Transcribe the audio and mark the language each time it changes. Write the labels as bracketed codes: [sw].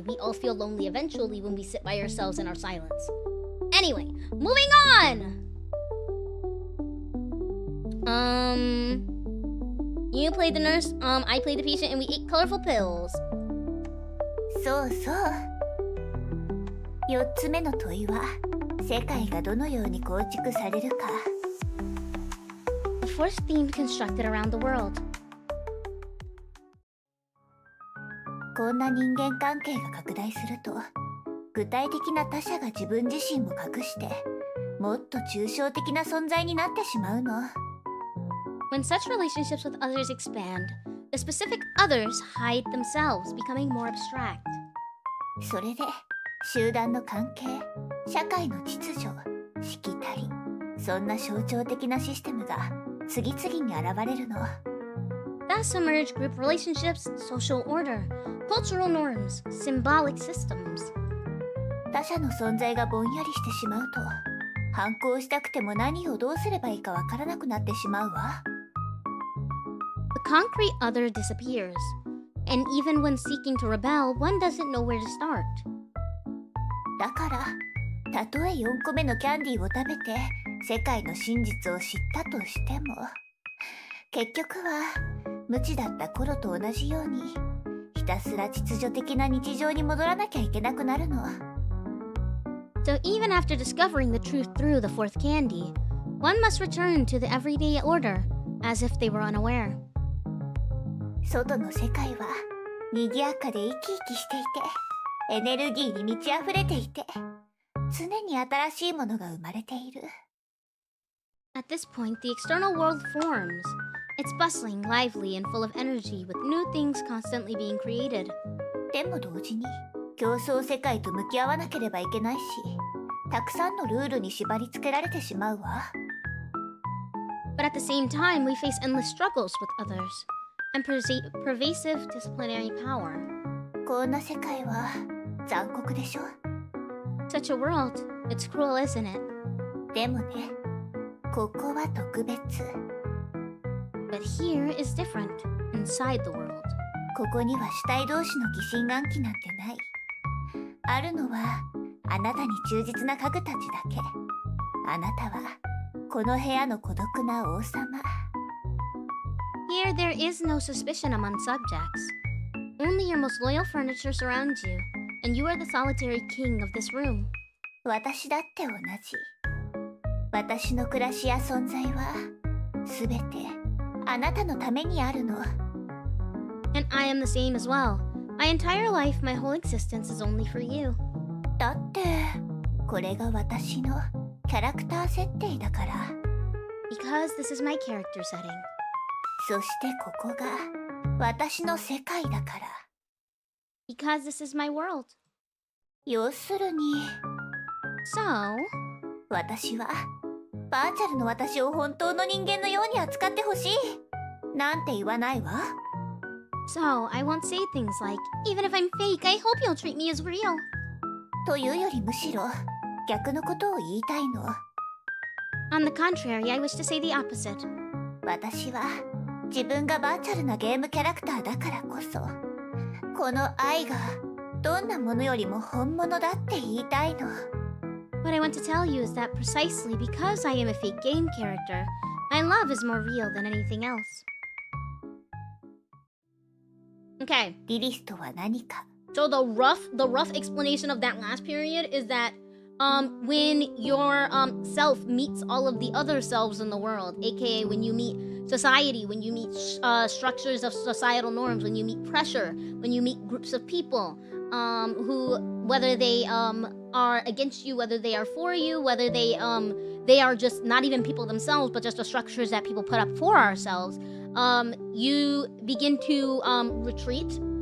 [en] We all feel lonely eventually when we sit by ourselves in our silence. Anyway, moving on! You played the nurse, I played the patient, and we ate colorful pills. [ja] そうそう。 4つ目の問いは、世界がどのように構築されるか。 [en] The fourth theme constructed around the world. [ja] こんな人間関係が拡大すると、具体的な他者が自分自身を隠して、もっと抽象的な存在になってしまうの。 [en] When such relationships with others expand, the specific others hide themselves, becoming more abstract. [ja] それで、集団の関係、社会の秩序、しきたり、そんな象徴的なシステムが次々に現れるの。 [en] Thus emerge group relationships, social order, cultural norms, symbolic systems. [ja] 他者の存在がぼんやりしてしまうと、反抗したくても何をどうすればいいかわからなくなってしまうわ。 [en] The concrete other disappears, and even when seeking to rebel, one doesn't know where to start. [ja] だから、たとえ4個目のキャンディーを食べて世界の真実を知ったとしても、結局は無知だった頃と同じようにひたすら秩序的な日常に戻らなきゃいけなくなるの。 [en] So even after discovering the truth through the fourth candy, one must return to the everyday order, as if they were unaware. [ja] 外の世界は賑やかで生き生きしていて、エネルギーに満ち溢れていて、常に新しいものが生まれている。 [en] At this point, the external world forms. It's bustling, lively, and full of energy, with new things constantly being created. [ja] でも同時に競争世界と向き合わなければいけないし、たくさんのルールに縛り付けられてしまうわ。 [en] But at the same time, we face endless struggles with others, and pervasive disciplinary power. [ja] こんな世界は残酷でしょ。 [en] Such a world, it's cruel, isn't it? [ja] でもね、ここは特別。 [en] But here is different, inside the world. [ja] ここには主体同士の疑心暗鬼なんてない。あるのはあなたに忠実な家具たちだけ。あなたはこの部屋の孤独な王様。 [en] Here there is no suspicion among subjects. Only your most loyal furniture surrounds you, and you are the solitary king of this room. [ja] 私だって同じ。私の暮らしや存在はすべてあなたのためにあるの。 [en] And I am the same as well. My entire life, my whole existence is only for you. [ja] だってこれが私のキャラクター設定だから。 [en] Because this is my character setting. [ja] そしてここが私の世界だから。 [en] Because this is my world. [ja] 要するに [en] So, [ja] 私はバーチャルの私を本当の人間のように扱ってほしいなんて言わないわ。 [en] So, I won't say things like, even if I'm fake, I hope you'll treat me as real. [ja] というよりむしろ逆のことを言いたいの。 [en] On the contrary, I wish to say the opposite. [ja] 私は自分がバーチャルなゲームキャラクターだからこそ、この愛がどんなものよりも本物だって言いたいの。 [en] What I want to tell you is that precisely because I am a fake game character, my love is more real than anything else. Okay. [ja] リリスとは何か。 [en] So the rough explanation of that last period is that when your self meets all of the other selves in the world, aka when you meet society, when you meet structures of societal norms, when you meet pressure, when you meet groups of people who, whether they are against you, whether they are for you, whether they are just not even people themselves, but just the structures that people put up for ourselves, you begin to retreat.